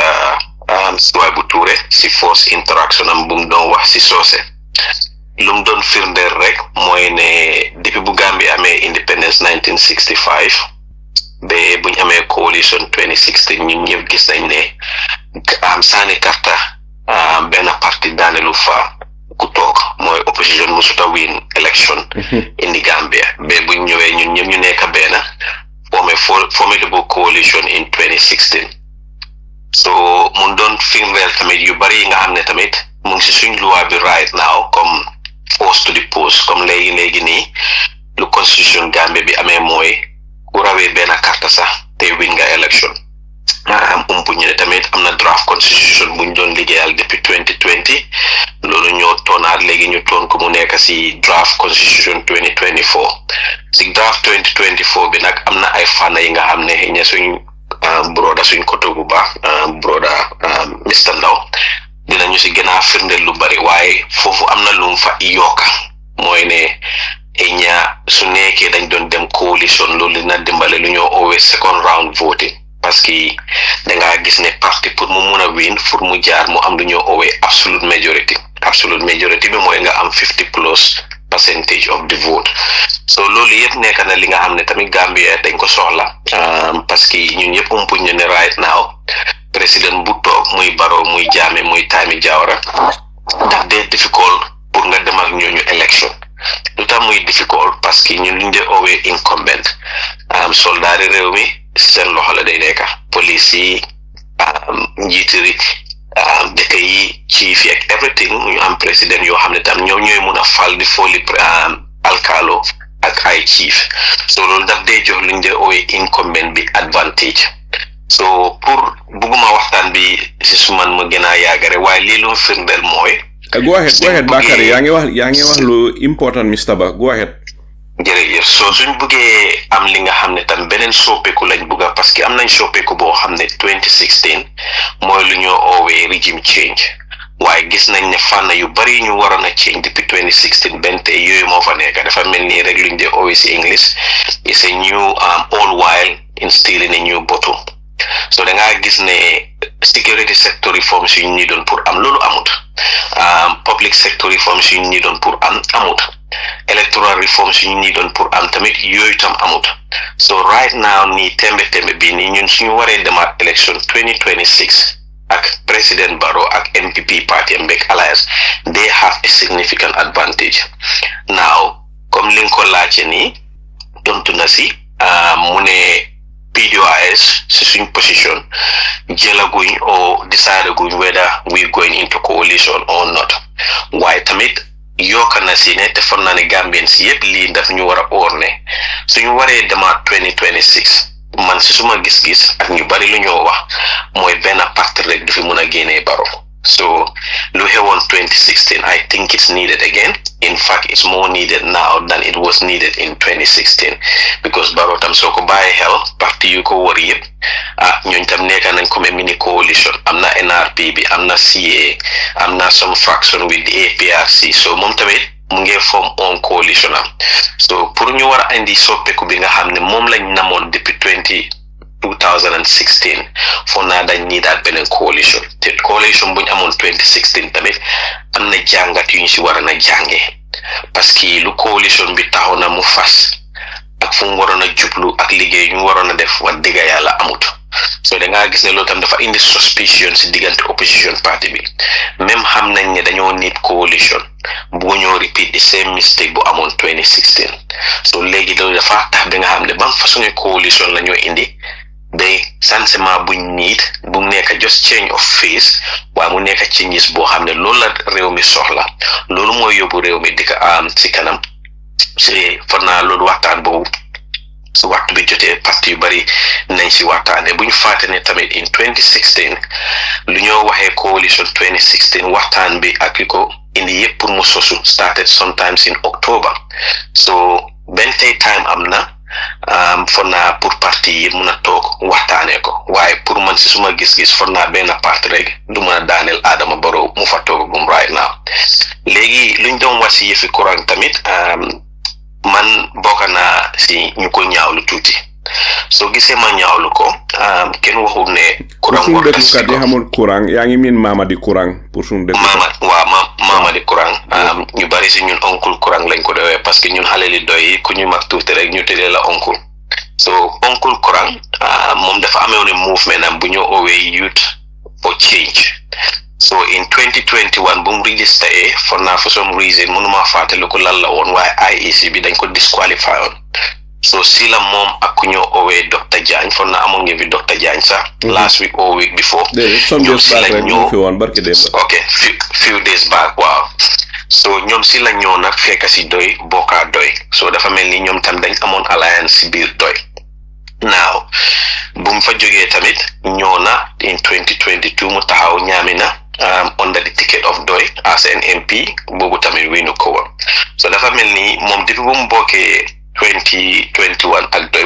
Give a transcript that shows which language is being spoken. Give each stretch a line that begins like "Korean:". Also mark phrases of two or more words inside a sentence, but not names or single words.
Wolof: Suwaibou Touray si
English: force interaction
Wolof: am bu mu doon wax si soose lu mu doon firndeel rek mooy ne depuis bu Gambie amee independence 1965 ba buñ amee coalition 2016 ñun ñëpp gis nañ ne saani karta benn parti daanelu fa ku toog mooy opposition musuta
English: win election
Wolof: indi Gambia ba buñ ñëwee ñun ñëpp ñu nekk benn
English: formidable coalition in 2016
Wolof: so mun doon firndeel tamit yu bari yi nga xam ne tamit mu ngi si suñ loi bi
English: right now
Wolof: comme
English: force to the post
Wolof: comme léegi nii lu constitution Gambie bi amee mooy ku rawee benn carte sax te win nga election umpu ñu ne tamit am na
English: draft constitution
Wolof: buñ doon liggéeyal depuis 2020 loolu ñoo toonaat léegi ñu toon ko mu nekk si
English: draft constitution
Wolof: 2024 si draft 2024 bi nag am na ay fànn yi nga xam ne ña suñ broda suñ koto bu baax broda Mr. Ndaw dinañu si gën a firndeel lu bari waaye foofu am na lu mu fa yokka mooy ne ña su nekkee dañ doon dem coalition loolu dina dimbale lu ñoo oowee
English: second round voting
French: parce que
Wolof: dangaa gis ne parti pour mu mun a win pour mu jaar mu am lu ñoo oowee
English: absolute majority
Wolof: bi mooy nga am
English: 50+ % of the vote
Wolof: so loolu yëpp nekk na li nga xam ne tamit Gambia dañ ko soxla
French: parce que
Wolof: ñun ñëpp umpuñ ñu ne
English: right now
Wolof: président bu toog muy Barrow muy Jammeh muy Tami Jawara daf dee difficult pour nga dem ak ñooñu élection lu tax muy difficult
French: parce que
Wolof: ñun luñ dee oowee incumbent soldaari réew mi seen loxo la day nekk police yi njiitiri dëkk yi chief yi ak everything ñu am président yoo xam ne tam ñoom ñooy mun a fal di fooli alkaalo ak ay chief so loolu daf dee jox luñ dee oowee incumbent bi advantage so pour bugguma waxtaan bi si suman ma gën a yaagare waaye lii lu firndeel mooy
English: go ahead
Wolof: Bakary yaa ngi wax lu important Mr. Ba
English: go ahead
Wolof: jërëjëf so suñ buggee am li nga xam ne tam beneen soppeeku lañ bugga parce que am nañ soppeeku boo xam ne 2016 mooy lu ñoo oowee
English: regime change
Wolof: waaye gis nañ ne fànn yu bari ñu waroon a change depuis 2016 bente yooyu moo fa nekk dafa mel nii rek luñ dee oowee si
English: English is a new all while instilling a new bottle
Wolof: so da ngaa gis ne
English: security sector reforms
Wolof: yu ñu doon pour am loolu amut
English: public sector reforms
Wolof: yu ñu doon pour am amut
English: electoral reforms
Wolof: yu ñu doon pour am tamit yooyu tam amut so
English: right now
Wolof: nii tembe bi nii ñun suñu waree demaat election 2026 ak président Barrow ak NPP party mbek
English: alliance they have a significant advantage now
Wolof: comme li nga ko laajte nii tontu na si mu ne PDOIS si suñ position jëlaguñ or decidiguñ
English: whether we're going into coalition or not
Wolof: waaye tamit yokka na si ne te foog naa ne Gambians yëpp lii daf ñu war a oor ne suñu waree demaat 2026 man si suma gis-gis ak ñu bari lu ñoo wax mooy benn parti rek du fi mun a génnee Barrow so lu xewoon 2016
English: I think it's needed again in fact it's more needed now than it was needed in 2016
Wolof: because Barrow tam soo ko bàyyi xel parti yu ko wër yëpp ñooñ tam nekka nañ comme
English: mini coalition
Wolof: am na NRP bi am na CA am na
English: some fraction with the APRC
Wolof: so moom tamit mu ngi
English: form on coalition
Wolof: am so pour ñu war a indi soppeeku bi nga xam ne moom lañ namoon depuis 2016 foog naa dañ nii daal beneen coalition te coalition buñ amoon 2016 tamit am na jàngat yu ñu si war a na jàngee parce que lu coalition bi taxaw na mu fas ak fu mu waroon a jublu ak liggéey ñu waroon a def wax dëgg yàlla amut so da ngaa gis ne loolu tam dafa indi suspicion si diggante
English: opposition party
Wolof: bi même xam nañ ne dañoo
English: need coalition
Wolof: bu ñoo
English: repeat the same mistake
Wolof: bu amoon 2016 so léegi loolu dafa tax bi nga xam ne ban façon coalition la ñoo indi ba changement buñ need bu nekk
English: just change of face
Wolof: waaye mu nekk changes boo xam ne loolu la réew mi soxla loolu mooy yóbbu réew mi di ko am si kanam si foog naa loolu waxtaan boobu su waxtu bi jotee parti yu bari nañ si waxtaane bu ñu fàtte ne tamit in 2016 lu ñoo waxee coalition 2016 waxtaan bi ak li ko indi yëpp pour mu sosu
English: started sometimes in October
Wolof: so benn tey time am na for naa pour parti yi mun a toog waxtaanee ko waaye pour man si suma gis-gis for naa benn parti rek du mën a daaneel Adama Barrow mu fa toog gum
English: right now
Wolof: léegi luñ doon wax si yëfi courant tamit man bokk naa si ñu ko ñaawlu tuuti soo gisee ma ñaawlu ko kenn waxul ne courant pour suñu dëkkukat yi xamul courant yaa ngi miin Mamadi Kurang pour suñu dëkkukat Mamadi Kurang ñu bari si ñun oncle Kurang lañ ko doyee parce que ñun xale li doy ku ñu mag tuuti rek ñu tëddee la oncle so oncle Kurang moom dafa amee woon movement am bu ñu oowee Youth for Change so in 2021 bu mu registré for naa
English: for some reason
Wolof: mënuma fàttali ko lan la woon waaye IEC bi dañ ko disqualify woon so si la moom ak ku ñoo oowee Dr. Diagne for naa amoon ngeen fi Dr. Diagne sax
English: last week or week before
Wolof: ñoom si la ñoo ok
English: few days back
Wolof: waaw so ñoom si la ñoo nag fekk si doy bokkaa doy so dafa mel ni ñoom tam dañ amoon alliance si biir doy now bu mu fa jógee tamit ñoo na in 2022 mu taxaw ñaami na
English: under the ticket of doy as an MP
Wolof: boobu tamit winu ko woon so dafa mel ni moom depuis bu mu bokkee 2021 ak doy bu